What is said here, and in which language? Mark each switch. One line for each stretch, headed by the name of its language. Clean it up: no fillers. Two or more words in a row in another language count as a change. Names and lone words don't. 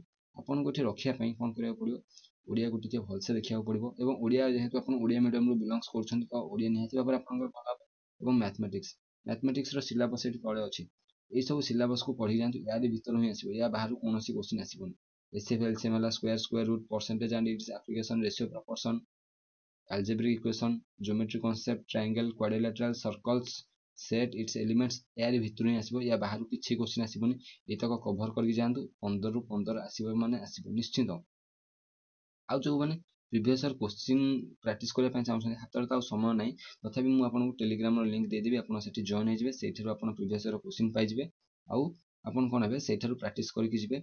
Odia: ଆପଣଙ୍କୁ ଏଠି ରଖିବା ପାଇଁ କ'ଣ କରିବାକୁ ପଡ଼ିବ, ଓଡ଼ିଆକୁ ଟିକେ ଭଲସେ ଦେଖିବାକୁ ପଡ଼ିବ, ଏବଂ ଓଡ଼ିଆ ଯେହେତୁ ଆପଣ ଓଡ଼ିଆ ମିଡ଼ିୟମରୁ ବିଲଙ୍ଗସ୍ କରୁଛନ୍ତି ତ ଓଡ଼ିଆ ନିହାତି ଭାବରେ ଆପଣଙ୍କର ଭଲ ହେବ। ଏବଂ
English: mathematicsର syllabus
Odia: ଏଠି ତଳେ ଅଛି, ଏଇସବୁ ସିଲାବସ୍କୁ ପଢ଼ି ଯାଆନ୍ତୁ, ୟାରି ଭିତରୁ ହିଁ ଆସିବ, ୟା ବାହାରୁ କୌଣସି କ୍ୱେଶ୍ଚିନ୍ ଆସିବନି।
English: HCF, LCM ହେଲା, square root, percentage and its application, ratio proportion, algebraic equation, geometry concept, triangle, quadrilateral, circles, set its elements,
Odia: ୟାରି ଭିତରୁ ହିଁ ଆସିବ, ୟା ବାହାରୁ କିଛି କ୍ୱେଶ୍ଚିନ୍ ଆସିବନି। ଏତକ କଭର କରିକି ଯାଆନ୍ତୁ, 15ରୁ 15 ଆସିବ ମାନେ ଆସିବ ନିଶ୍ଚିନ୍ତ। ଆଉ ଯେଉଁମାନେ
English: previous year question practice
Odia: କରିବା ପାଇଁ ଚାହୁଁଛନ୍ତି, ହାତରେ ତ ଆଉ ସମୟ ନାହିଁ, ତଥାପି ମୁଁ ଆପଣଙ୍କୁ ଟେଲିଗ୍ରାମର ଲିଙ୍କ୍ ଦେଇଦେବି, ଆପଣ ସେଠି ଜଏନ୍ ହେଇଯିବେ, ସେଇଠାରୁ ଆପଣ
English: previous year question
Odia: ପାଇଯିବେ, ଆଉ ଆପଣ କ'ଣ ହେବେ ସେଇଠାରୁ ପ୍ରାକ୍ଟିସ୍ କରିକି ଯିବେ।